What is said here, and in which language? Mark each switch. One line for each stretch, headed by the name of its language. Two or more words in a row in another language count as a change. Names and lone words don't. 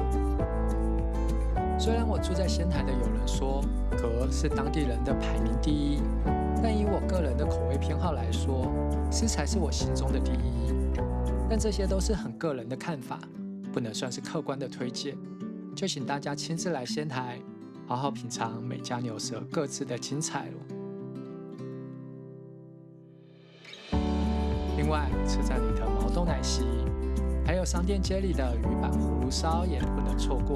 Chinese: 雖然我住在仙台的友人說葛是當地人的排名第一，但以我個人的口味偏好來說，師才是我心中的第一。但這些都是很個人的看法，不能算是客觀的推薦，就請大家親自來仙台，好好品嘗每家牛舌各自的精彩咯。另外，車站裡的毛豆奶昔，還有商店街裡的魚板葫蘆燒也不能錯過。